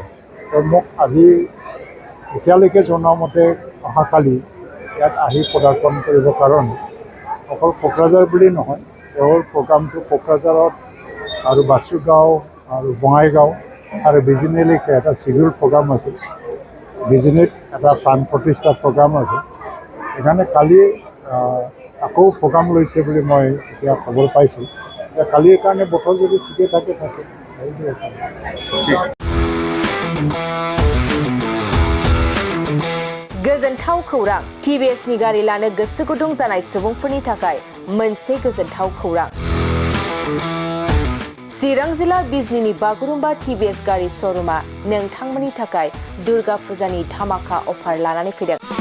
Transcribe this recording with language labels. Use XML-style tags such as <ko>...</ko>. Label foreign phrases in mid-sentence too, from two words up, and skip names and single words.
<as>তেওঁ মোক আজি এতিয়ালৈকে জনোৱা মতে অহাকালি ইয়াত আহি পদাৰ্পণ কৰিবৰ কাৰণে অকল কোকৰাঝাৰ বুলি নহয়, তেওঁৰ প্ৰগ্ৰামটো কোকৰাঝাৰত আৰু বাসুগাঁও আৰু বঙাইগাঁও আৰু বিজনীলৈকে এটা চিডিউল প্ৰগ্ৰাম আছিল। বিজনীত এটা প্ৰাণ প্ৰতিষ্ঠা প্ৰগ্ৰাম আছে। সেইকাৰণে কালি আকৌ প্ৰগ্ৰাম লৈছে বুলি মই এতিয়া খবৰ পাইছোঁ। কালিৰ কাৰণে বতৰ যদি ঠিকে থাকে</as> <brx>गोजोनथाव खौरां। TBSनि गारि लानो गोसो गुदुं जानाय सुबुंफोरनि थाखाय मोनसे गोजोनथाव खौरां। चिरां जिल्ला बिजनीनि बागुरुम्बा TBS गारि श'रुमा नोंथांमोननि थाखाय दुर्गा फुजानि धामाका अफार लानानै फैदों।</brx>